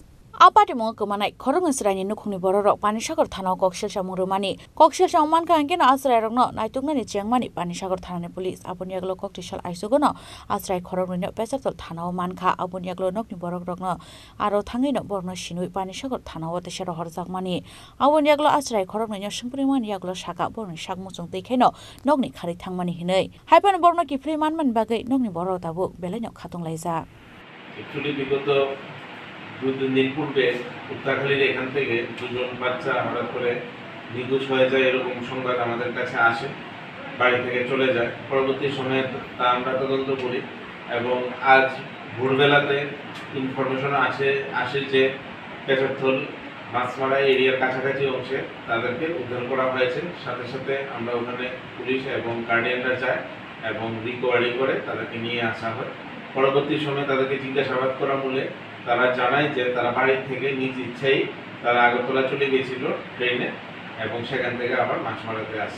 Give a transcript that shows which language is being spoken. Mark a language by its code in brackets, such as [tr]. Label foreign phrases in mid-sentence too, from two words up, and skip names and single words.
[trp] आपाति मो कमानाय खरंनि चिरायनि नुखुंनि बररक पानिसागर थानाव कक्सिलसा मुरुमानि कक्सिलसा मानका अंकेन आश्रय रंनो नायतुगनानि चियांमानि पानिसागर थानानि पुलिस आबुनियागलो कक्तिसाल आइसुगनो आश्रय खरंनि पेचारतल थानाव मानका आबुनियागलो नकनि बरक रंनो आरो थाङैनो बरनो सिनुय पानिसागर थानाव तेसेर हरजाकमानि आबुनियागलो आश्रय खरंनि संप्रिमानि यागलो साका बरनि साकमुसुं दैखायनो नगनि खारि थांमानि हिनै हाइपान बरनो किफ्रि मानमान बागै नगनि बरक दाबु बेलायनो खातंलायजा [bn] एक्चुअली বিগত 2-3 দিন পূর্বে উত্তরখালীর এখান থেকে দুজন বাচ্চা হঠাৎ করে নিখোঁজ হয়ে যায় এরকম সংবাদ আমাদের কাছে আসে বাড়ি থেকে চলে যায় পরবর্তী সময়ে তা আমরা তদন্ত করি এবং আজ ভোরবেলাতে ইনফরমেশন আসে যে পেচারথল মাছমারা এরিয়ার কাছাকাছি অংশে তাদেরকে উদ্ধার করা হয়েছে সাথে সাথে আমরা ওখানে পুলিশ এবং গার্ডিয়ানরা যায় এবং রিকভারি করে তাদেরকে নিয়ে আসা হয় পরবর্তী সময়ে তাদেরকে জিজ্ঞাসাবাদ করা মূলে তারা জানায় যে তারা বাড়ি থেকে নিজ ইচ্ছাই তারা আগরতলা চলে গিয়েছিল ট্রেনে এবং সেখান থেকে আবার মাছমারাতে আসে